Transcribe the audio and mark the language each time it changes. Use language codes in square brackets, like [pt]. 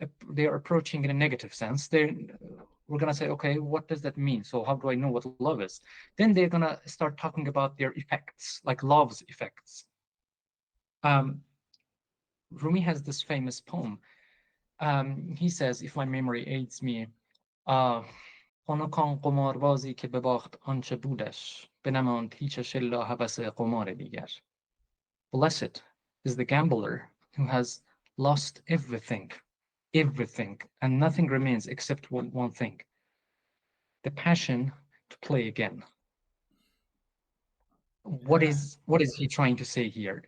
[en] They're approaching in a negative sense. We're going to say, okay, what does that mean? So how do I know what love is? Then they're going to start talking about their effects, like love's effects. Rumi has this famous poem. He says, if my memory aids me, [fa] خنکان قماربازی که بباخت آنچه بودش بنماند هیچش الا هوس قمار دیگر. [en] Blessed is the gambler who has lost everything, and nothing remains except one thing: the passion to play again. What is he trying to say here?